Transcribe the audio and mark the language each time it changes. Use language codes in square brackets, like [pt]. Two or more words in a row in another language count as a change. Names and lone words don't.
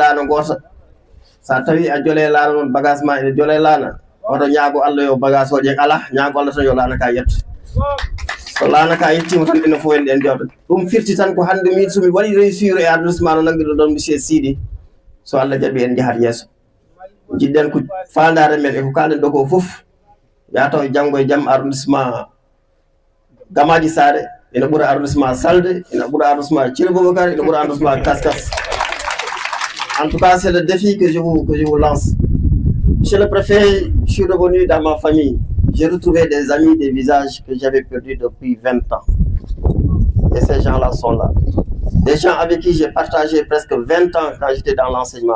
[ff] laana goota sa tawi a joole laana noon bagage ma ene joole laana oto ñaago Allah yo bagage oje ala ñaago Allah tan yo laana ka yetto so laana ka yettima tan ene fof en jewta ɗum firti tan ko hande min somi waɗi réussir e arrondissement no nangguiɗo ɗon monsieur Sidy so Allah jaɓi en jahat yeeso jiɗɗen ko fandare men e ko kalɗen ɗo ko foof yataw janggo e jaam arrondissement Gamaji Sare ene ɓuura arrondissement Salde ene ɓuura arrondissement Thierno Boubacar ene ɓuura arrondissement Kaskas. [fr] En tout cas, c'est le défi que je vous lance. Monsieur le préfet, je suis revenu dans ma famille. J'ai retrouvé des amis, des visages que j'avais perdus depuis 20 ans. Et ces gens-là sont là. Des gens avec qui j'ai partagé presque 20 ans quand j'étais dans l'enseignement.